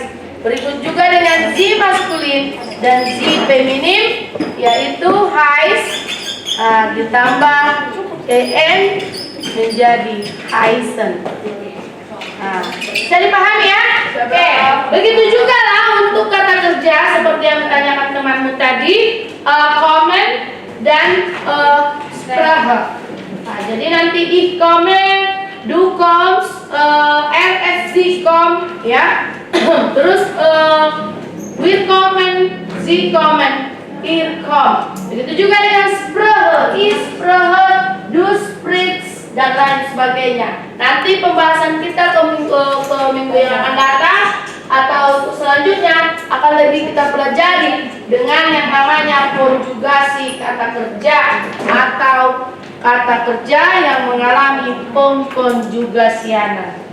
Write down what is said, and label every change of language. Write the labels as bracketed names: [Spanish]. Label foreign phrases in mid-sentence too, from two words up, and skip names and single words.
[Indonesian] Berikut juga dengan sie maskulin dan sie feminim yaitu heiß ditambah en menjadi heißen. Nah, bisa dipahami ya? Oke, begitu juga lah untuk kata kerja seperti yang ditanyakan temanmu tadi, komen dan sprache. Nah, jadi nanti [German] ich komme, du kommst, er es sie kommt, [Indonesian] ya. [German] Terus wir kommen, sie kommen, ihr kommt. [Indonesian] Begitu juga dengan [German] sprache, ich sprache, du sprichst, [Indonesian] dan lain sebagainya. Nanti pembahasan kita ke minggu yang akan datang atau selanjutnya akan lebih kita pelajari dengan yang namanya konjugasi kata kerja atau kata kerja yang mengalami pengkonjugasian.